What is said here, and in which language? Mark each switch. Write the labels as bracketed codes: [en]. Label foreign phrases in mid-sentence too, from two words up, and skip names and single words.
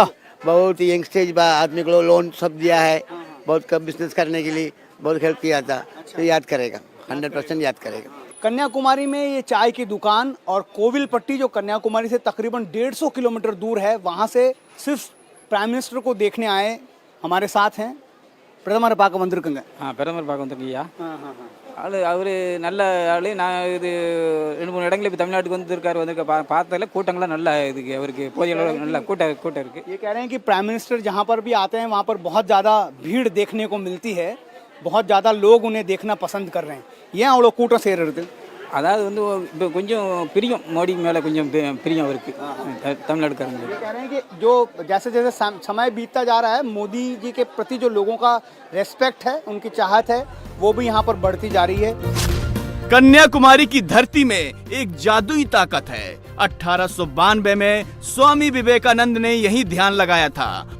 [hi] बहुत [en] young stage [hi] आदमी को लोन सब दिया है, बहुत कम बिजनेस करने के लिए बहुत हेल्प किया था। तो याद करेगा, 100% याद करेगा। कन्याकुमारी में ये चाय की दुकान और कोविलपट्टी जो कन्याकुमारी से तकरीबन 150 किलोमीटर दूर है, वहाँ से सिर्फ [en] prime minister [hi] को देखने आए हमारे साथ हैं। [ta] பிரதமரை பார்க்க வந்திருக்குங்க. பிரதமர் பார்க்க வந்திருக்கீங்க. அவர் நல்ல ஆளு. நான் இது 2-3 இடங்களில் இப்போ தமிழ்நாட்டுக்கு வந்திருக்க பார்த்ததில் கூட்டங்கள்லாம் நல்லா இதுக்கு அவருக்கு போதிய அளவு நல்ல கூட்டம் இருக்குது. [hi] ये कह रहे हैं कि [en] prime minister [hi] जहाँ पर भी आते हैं वहाँ पर बहुत ज़्यादा भीड़ देखने को मिलती है, बहुत ज़्यादा लोग उन्हें देखना पसंद कर रहे हैं. [ta] ஏன் அவ்வளோ கூட்டம் சேர்றது? அதாவது வந்து இப்போ கொஞ்சம் பிரியம், மோடி மேலே கொஞ்சம் பிரியம் அவருக்கு தமிழ்நாடுக்காரங்க. [hi] ये कह रहे हैं कि जो जैसे जैसे समय बीतता जा रहा है, मोदी जी के प्रति जो लोगों का रेस्पेक्ट है, उनकी चाहत है, वो भी यहाँ पर बढ़ती जा रही है. कन्याकुमारी की धरती में एक जादुई ताकत है 1892 में स्वामी विवेकानंद ने यही ध्यान लगाया था।